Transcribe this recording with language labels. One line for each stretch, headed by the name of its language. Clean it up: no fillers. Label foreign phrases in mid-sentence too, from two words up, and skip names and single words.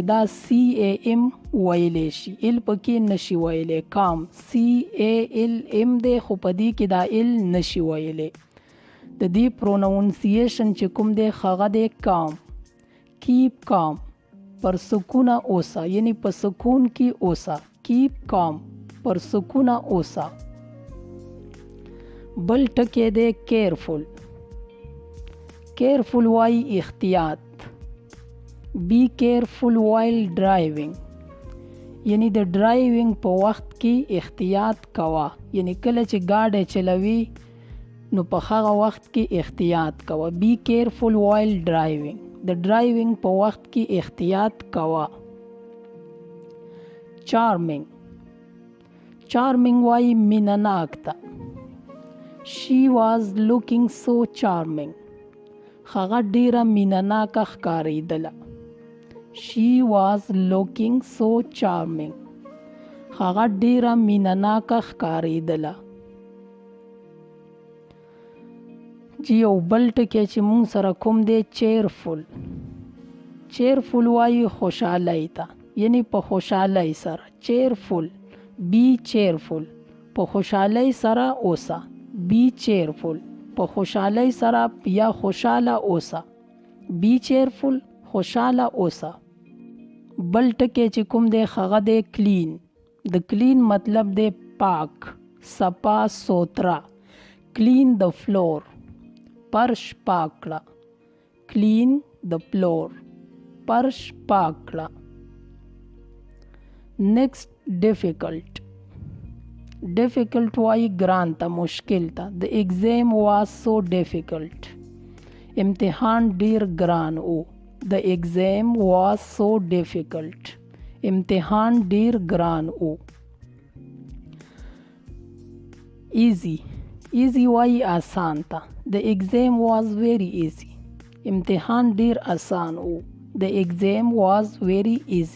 Pashto: دا CAM ویلی شي. ال پکې نشي ویلی.
English: calm CALM
Pashto: دی خو په دې کې دا ال نشي ویلی. د دې پرونونسیشن چې کوم دی هغه دی calm.
English: keep calm.
Pashto: پر سکونه اوسه. یعنی په سکون کې اوسه.
English: keep calm.
Pashto: پر سکونه اوسه. بل ټکی دی careful. careful وایي احتیاط.
English: Be careful while driving.
Pashto: یعنی د ډرایوینګ په وخت کې احتیاط کوه. یعنی کله چې ګاډی چلوي نو په هغه وخت کې احتیاط کوه.
English: Be careful while driving.
Pashto: د ډرایوینګ په وخت کې احتیاط کوه. charming. charming وایي مینناک ته.
English: She was looking so charming.
Pashto: هغه ډیره مینناکه ښکاریدله.
English: She was looking so charming.
Pashto: هغه ډیره مینناکه ښکاریدله. چې یو بل ټکی چې مونږ سره کوم دی cheerful. cheerful وایي خوشحالی ته. یعنی په خوشحالی سره.
English: cheerful. be cheerful.
Pashto: په خوشحالی سره اوسه.
English: be cheerful.
Pashto: په خوشحالی سره یا خوشحاله اوسه.
English: be cheerful.
Pashto: خوشحاله اوسه. بل ټکی چې کوم دی هغه دی clean. د clean مطلب دی پاک. صفا سوترا.
English: Clean the floor.
Pashto: فرش پاک کړه.
English: Clean the floor.
Pashto: فرش پاک کړه.
English: Next, difficult.
Pashto: Difficult وای ګران ته، مشکل ته.
English: The exam was so difficult.
Pashto: امتحان ډیر ګران او.
English: The exam was so difficult.
Pashto: امتحان ډیر ګران او. Easy. Easy وای آسان ته.
English: The exam was very easy.
Pashto: امتحان ډیر آسان او.
English: The exam was very easy.